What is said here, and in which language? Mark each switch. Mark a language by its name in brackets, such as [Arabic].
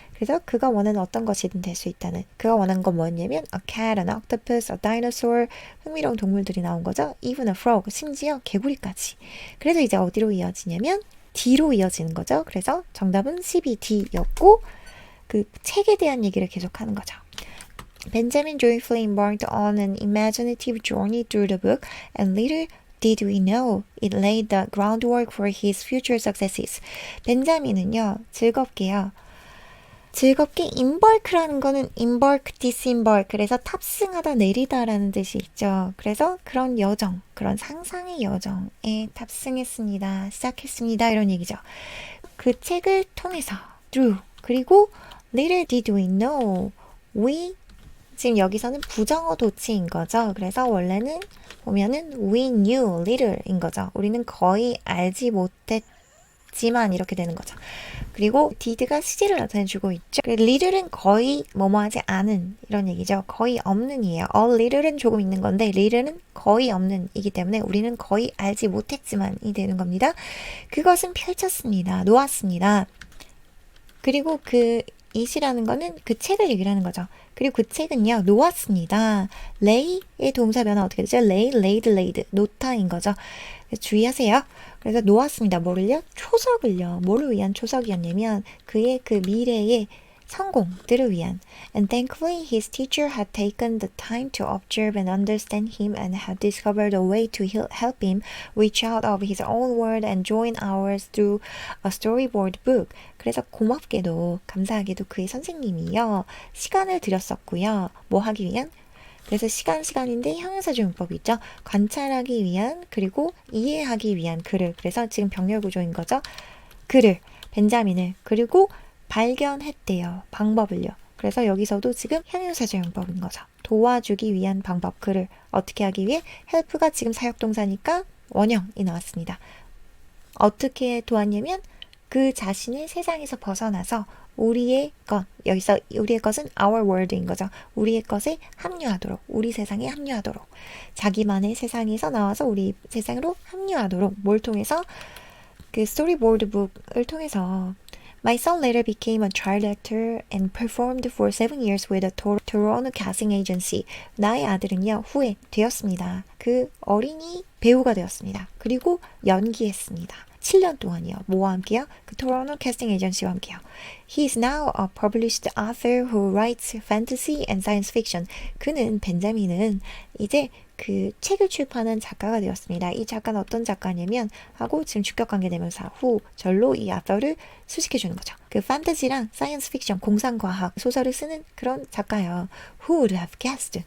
[Korean] 그래서 그가 원하는 어떤 것이든 될 수 있다는 그가 원하는 건 뭐냐면 [English] a cat, an octopus, a dinosaur [Korean] 흥미로운 동물들이 나온 거죠. [English] even a frog [Korean] 심지어 개구리까지. 그래서 이제 어디로 이어지냐면 D로 이어지는 거죠. 그래서 정답은 12D였고 그 책에 대한 얘기를 계속하는 거죠. [English] Benjamin joyfully embarked on an imaginative journey through the book and little did we know it laid the groundwork for his future successes. [Korean] 벤자민은요. 즐겁게 embark라는 거는 embark, disembark 그래서 탑승하다 내리다라는 뜻이 있죠. 그래서 그런 여정, 그런 상상의 여정에 탑승했습니다. 시작했습니다. 이런 얘기죠. 그 책을 통해서 through 그리고 [English] little did we know we [Korean] 지금 여기서는 부정어 도치인 거죠. 그래서 원래는 보면은 [English] we knew little [Korean] 인 거죠. 우리는 거의 알지 못했지만 이렇게 되는 거죠. 그리고 did가 시제를 나타내주고 있죠. little은 거의 뭐뭐하지 않은 이런 얘기죠. 거의 없는이에요. a little은 조금 있는 건데 little은 거의 없는 이기 때문에 우리는 거의 알지 못했지만이 되는 겁니다. 그것은 펼쳤습니다. 놓았습니다. 그리고 그 it이라는 거는 그 책을 얘기하는 거죠. 그리고 그 책은요, 놓았습니다. lay의 동사 변화 어떻게 되죠? [English] lay, laid, laid. [Korean] 놓다인 거죠. 주의하세요. 그래서 놓았습니다. 뭐를요? 초석을요. 뭐를 위한 초석이었냐면 그의 그 미래의 성공들을 위한. [English] And thankfully his teacher had taken the time to observe and understand him and had discovered a way to help him reach out of his own world and join ours through a storyboard book. [Korean] 그래서 고맙게도 감사하게도 그의 선생님이요. 시간을 들였었고요. 뭐 하기 위한? 그래서 시간인데 형용사조용법이 있죠. 관찰하기 위한 그리고 이해하기 위한 그를. 그래서 지금 병렬 구조인 거죠. 그를, 벤자민을 그리고 발견했대요. 방법을요. 그래서 여기서도 지금 형용사조용법인 거죠. 도와주기 위한 방법, 그를 어떻게 하기 위해 help가 지금 사역동사니까 원형이 나왔습니다. 어떻게 도왔냐면 그 자신을 세상에서 벗어나서 우리의 것, 여기서 우리의 것은 our world인 거죠. 우리의 것에 합류하도록, 우리 세상에 합류하도록, 자기만의 세상에서 나와서 우리 세상으로 합류하도록 뭘 통해서? 그 스토리보드 북을 통해서 [English] My son later became a child actor and performed for 7 years with a Toronto casting agency. [Korean] 나의 아들은요, 후에 되었습니다. 그 어린이 배우가 되었습니다. 그리고 연기했습니다. 7년 동안이요. 뭐와 함께요? 그 토론토 캐스팅 에이전시와 함께요. [English] He is now a published author who writes fantasy and science fiction. [Korean] 그는, 벤자민은 이제 그 책을 출판한 작가가 되었습니다. 이 작가는 어떤 작가냐면 하고 지금 주격관계대명사 후 절로 이 author를 수식해 주는 거죠. 그 판타지랑 사이언스 픽션, 공상과학 소설을 쓰는 그런 작가예요. [English] Who would have guessed?